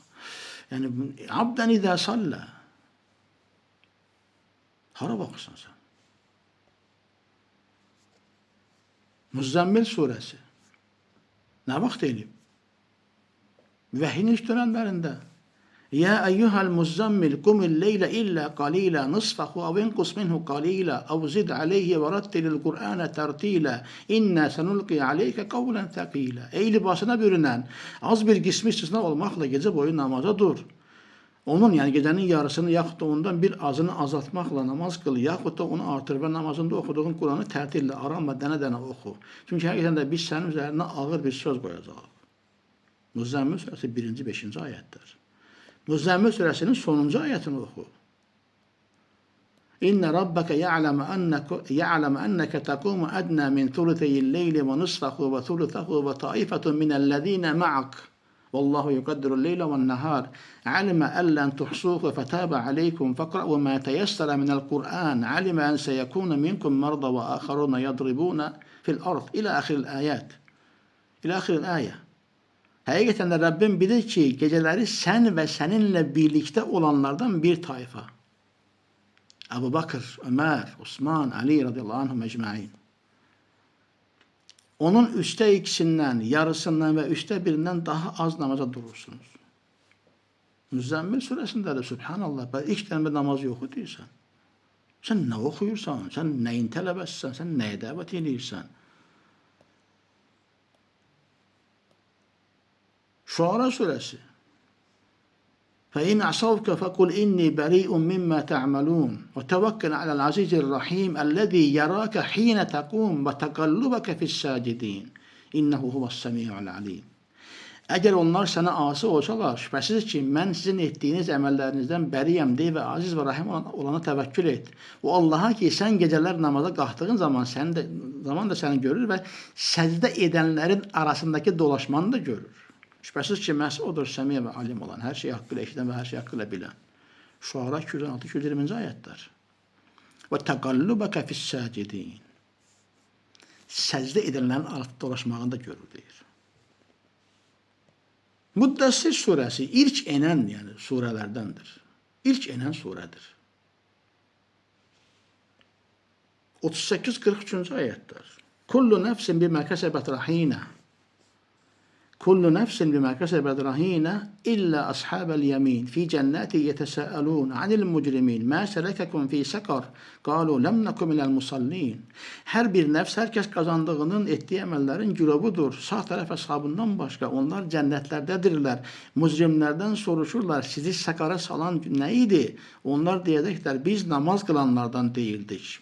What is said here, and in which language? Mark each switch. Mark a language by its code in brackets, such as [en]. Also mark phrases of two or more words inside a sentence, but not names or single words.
[az] Yəni, [ar] عبدا إذا صلى. [az] Hara baxırsan sən? Müzzəmmil surəsi. Nə vaxt eləyib? Vəhyin ilk dönəmlərində. [ar] يا أيها المزمل قم الليل إلا قليلا نصفه أو انقص منه قليلا أو زد عليه ورتل القرآن ترتيلا إنا سنلقي عليك قولا ثقيلا. [az] Ey libasına bürünen, az bir qismi istisna olmaqla gecə boyu namaza dur. Onun, yəni gecənin yarısını yaxud da ondan bir azını azaltmaqla namaz qıl, yaxud da onu artır və namazında oxuduğun Quranı tərtillə, aramla dənə-dənə oxu. Çünki həqiqətən də biz sənin üzərinə ağır bir söz qoyacaq. Müzzəmmil surəsi 1-5-ci ayətdir. Müzzəmmil surəsinin sonuncu ayətini oxu. [ar] إن ربك يعلم أنك تقوم أدنى من ثلثي الليل ونصفه وثلثه وطائفة من الذين معك. والله يقدر الليل والنهار علم أن لن تحصوه فتاب عليكم فاقرءوا ما تيسر من القرآن. علم أن سيكون منكم مرضى وآخرون يضربون في الأرض. إلى آخر الآية. إلى آخر الآية. [az] Həqiqətən də Rəbbim bilir ki, gecələri sən və səninlə birlikdə olanlardan bir tayfa. Əbu Bakır, Ömər, Osman, Ali [ar] رضي الله عنهم أجمعين. [az] Onun üçdə ikisindən, yarısından və üçdə birindən daha az namaza durursunuz. Müzzəmmil surəsində də Subhanallah, ilk dənbə namaz yoxu deyirsən. Sən nə oxuyursan, sən nəyin tələbəsən, sən nəyə dəvət edirsən? Şuara suresi. [ar] فَاِنْ عَصَوْكَ فَقُلْ اِنِّي بَرِيءٌ مِمَّا تَعْمَلُونَ وَتَوَكَّلْ عَلَى الْعَزِيزِ الرَّحِيمِ الَّذِي يَرَاكَ حِينَ تَقُومُ وَتَقَلُّبَكَ فِي السَّاجِدِينَ اِنَّهُ هُوَ السَّمِيعُ الْعَلِيمُ. [az] Əgər onlar sənə asi olsalar, şübhəsiz ki, mən sizin etdiyiniz əməllərinizdən bəriyəm deyə və aziz və rahim olana təvəkkül et. O Allaha ki, sən gecələr namaza qalxdığın zaman da səni görür və səcdə edənlərin arasındakı dolaşmanı da görür. Şübhəsiz ki, məhz odur səmiyə və alim olan, hər şeyi haqqıyla eşidən və hər şeyi haqqıyla bilən. Şuara 216-220-ci ayətlər. [ar] وتقلبك في الساجدين. [az] Səcdə edənlərin arasında dolaşmağını da görür, deyir. Müddəssir surəsi ilk enən, yəni surələrdəndir. İlk enən surədir. [tr] 38-43. ayetler. [ar] كل نفس بما كسبت رهينة. كل نفس بما كسبت رهينة إلا أصحاب اليمين في جنات يتساءلون عن المجرمين ما سلككم في سقر قالوا لم نك من المصلين. [tr] Her bir nefs herkes kazandığının ettiği emellerin cürobudur. Sağ taraf ashabından başka onlar cennetlerdedirler. Muzrimlerden soruşurlar sizi sakara salan neydi? Onlar diyecekler biz namaz kılanlardan değildik.